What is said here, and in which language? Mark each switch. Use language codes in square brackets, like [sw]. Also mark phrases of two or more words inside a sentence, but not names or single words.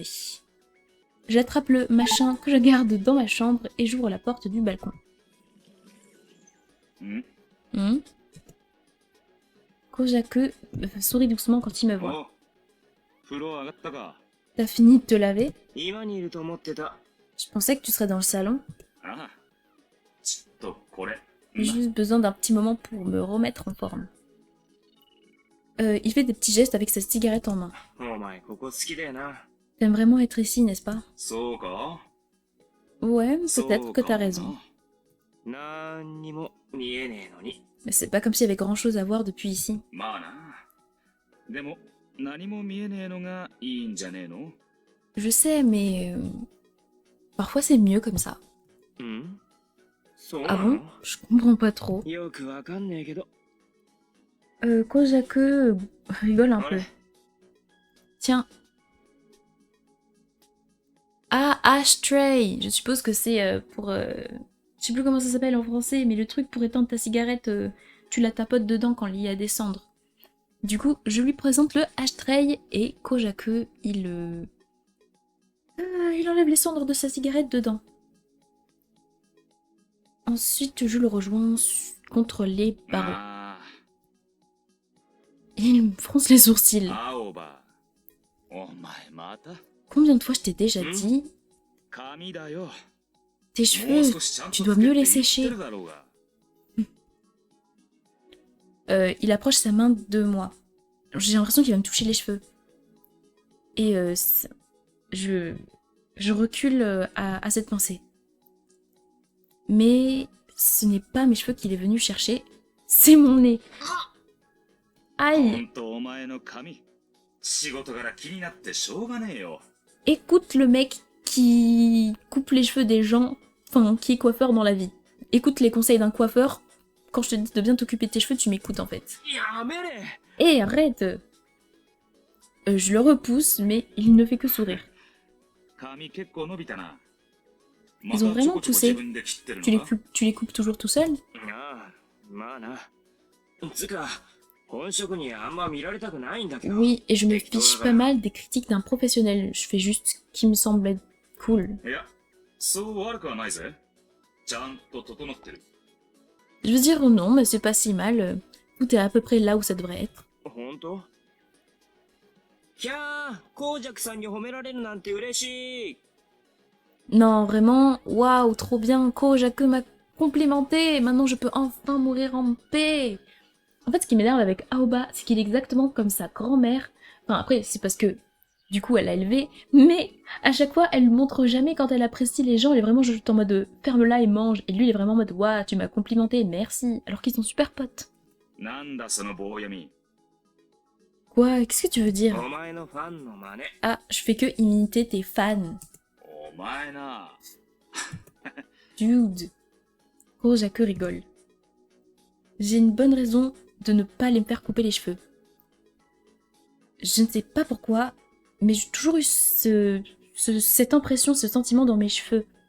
[fr] J'attrape le machin que je garde dans ma chambre et j'ouvre la porte du balcon. Kojaku sourit doucement quand il me voit. T'as fini de te laver? [ja] 今にいると思ってた。 [fr] Je pensais que tu serais dans le salon. [ja] ああ。ちょっとこれ。 [fr] J'ai juste besoin d'un petit moment pour me remettre en forme. Il fait des petits gestes avec sa cigarette en main. [ja] お前ここ好きだよな。 [fr] T'aimes vraiment être ici, n'est-ce pas? [ja] そうか [fr] Ouais, peut-être que t'as raison. [ja] なんにも見えねえのに。 [fr] Mais c'est pas comme s'il y avait grand chose à voir depuis ici. [ja] まあな。でも、何も見えねえのがいいんじゃねえの [fr] Je sais, mais... parfois c'est mieux comme ça. [ja] ん？そう [fr] Ah [ja] な [fr] bon? [ja] の？ [fr] Je comprends pas trop. [ja] よくわかんねえけど。 [fr] Kojaku rigole un peu. Tiens. Ah, ashtray! Je suppose que c'est pour... je sais plus comment ça s'appelle en français, mais le truc pour étendre ta cigarette, tu la tapotes dedans quand il y a des cendres. Du coup, je lui présente le ashtray et Kojaku, il enlève les cendres de sa cigarette dedans. Ensuite, je le rejoins contre les barreaux. [ja] あ [fr] Il me fronce les sourcils. [ja] あ、青葉。おお前また [fr] Combien de fois je t'ai déjà dit, [ja] 髪だよ。 [fr] tes [ja] もう [fr] cheveux, [ja] 少しちゃん [fr] tu [ja] と [fr] dois [ja] つけ [fr] mieux [ja] って [fr] les [ja] 言って [fr] sécher. [ja] るだろうが。 [fr] Il approche sa main de moi. J'ai l'impression qu'il va me toucher les cheveux. Et je recule à cette pensée. Mais ce n'est pas mes cheveux qu'il est venu chercher, c'est mon nez. [ja] ほ [fr] Aïe. [ja] んとお前の髪。仕事柄気になってしょうがねえよ。 [fr] Écoute le mec qui coupe les cheveux des gens, enfin qui est coiffeur dans la vie. Écoute les conseils d'un coiffeur. Quand je te dis de bien t'occuper de tes cheveux, tu m'écoutes en fait. [ja] やめれ。 [fr] Hé, arrête. Je le repousse, mais il ne fait que sourire. [ja] 髪結構伸びたな。 [fr] Ils ont [ja] またちょ [fr] vraiment [ja] こちょこ [fr] poussé. [ja] 自分で切ってるのか？ [fr] Tu les coupes toujours tout seul? [ja] ああ、まあな。つか、本職にあんま見られたくないんだけど。 [fr] Oui, et je me fiche pas mal des critiques d'un professionnel. Je fais juste ce qui me semble être cool. [ja] いや、そう悪くはないぜ。ちゃんと整ってる。 [fr] Je veux dire non, mais c'est pas si mal. Tout est à peu près là où ça devrait être. [ja] ほんと？キャー、コウジャクさんに褒められるなんて嬉しい。 [fr] Non, vraiment, waouh, trop bien. Kojaku m'a complimenté. Maintenant, je peux enfin mourir en paix. En fait, ce qui m'énerve avec Aoba, c'est qu'il est exactement comme sa grand-mère. Enfin, après, c'est parce que, du coup, elle l'a élevé. Mais, à chaque fois, elle montre jamais quand elle apprécie les gens. Elle est vraiment juste en mode ferme-la et mange. Et lui, il est vraiment en mode waouh, tu m'as complimenté, merci. Alors qu'ils sont super potes. [ja] なんだその棒読み。 [fr] Quoi? Qu'est-ce que tu veux dire? [ja] お前のファンの真似。 [fr] Ah, je fais que imiter tes fans. [ja] お前な。 [fr] Dude. Kojaku rigole. J'ai une bonne raison de ne pas les me faire couper les cheveux. Je ne sais pas pourquoi, mais j'ai toujours eu cette impression, ce sentiment dans mes cheveux.